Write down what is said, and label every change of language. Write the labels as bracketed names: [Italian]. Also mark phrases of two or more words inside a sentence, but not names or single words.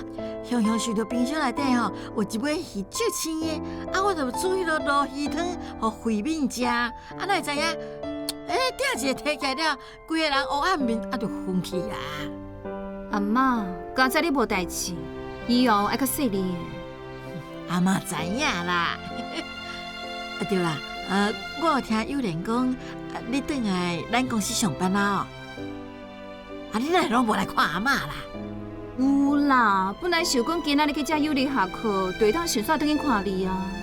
[Min Nan Chinese] 常常想到冰箱内底吼有一尾鱼足青的，我就煮迄落鲈鱼汤互回民食，哪会知影？鼎一个摕起来了，规个人黑暗面就昏去啊！阿嬷，刚才你无代志，以后爱较细腻。阿嬷知影啦。对啦，我有听有人讲，你转来咱公司上班啦你哪会拢无来看阿嬷啦？有啦，本来想讲今仔日去遮幼儿下课，就会当顺续转去看你啊。